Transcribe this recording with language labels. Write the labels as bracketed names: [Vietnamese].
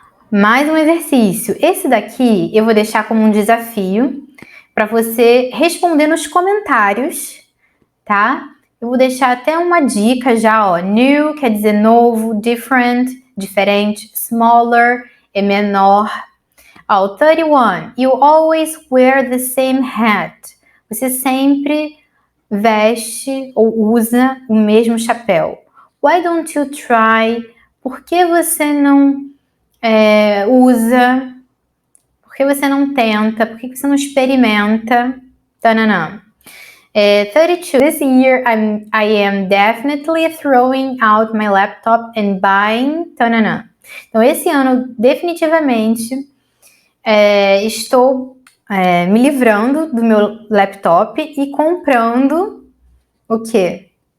[Portuguese] Mais um exercício. Esse daqui eu vou deixar como um desafio para você responder nos comentários, tá? Eu vou deixar até uma dica já, ó. New quer dizer novo, different, diferente, smaller é menor. Ó, 31. [English] You always wear the same hat. [Portuguese] Você sempre veste ou usa o mesmo chapéu. [English] Why don't you try? [Portuguese] Por que você não usa? Por que você não tenta? Por que você não experimenta? Tananã. 32. [English] This year I am definitely throwing out my laptop and buying. Tananã. [Portuguese] Então, esse ano, definitivamente, estou me livrando do meu laptop e comprando o quê?